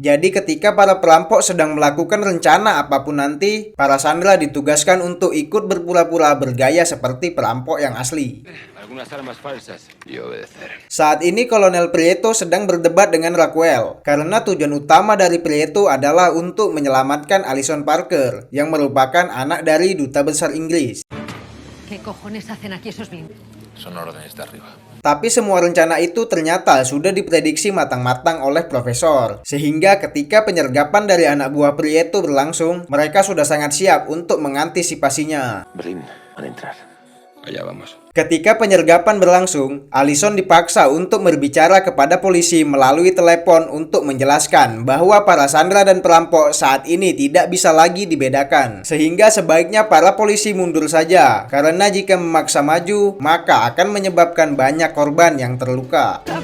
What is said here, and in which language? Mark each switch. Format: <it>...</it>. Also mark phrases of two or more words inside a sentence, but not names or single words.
<id>Jadi ketika para perampok sedang melakukan rencana apapun nanti, para sandera ditugaskan untuk ikut berpura-pura bergaya seperti perampok yang asli. Saat ini Kolonel Prieto sedang berdebat dengan Rockwell, karena tujuan utama dari Prieto adalah untuk menyelamatkan Allison Parker, yang merupakan anak dari Duta Besar Inggris.</id> <es>¿Qué cojones hacen aquí esos blindados?</es> <id>Tapi semua rencana itu ternyata sudah diprediksi matang-matang oleh Profesor, sehingga ketika penyergapan dari anak buah Prieto berlangsung, mereka sudah sangat siap untuk mengantisipasinya.</id> <es>Allá vamos.</es> <id>Ketika penyergapan berlangsung, Allison dipaksa untuk berbicara kepada polisi melalui telepon untuk menjelaskan bahwa para sandera dan perampok saat ini tidak bisa lagi dibedakan. Sehingga sebaiknya para polisi mundur saja, karena jika memaksa maju, maka akan menyebabkan banyak korban yang terluka.</id>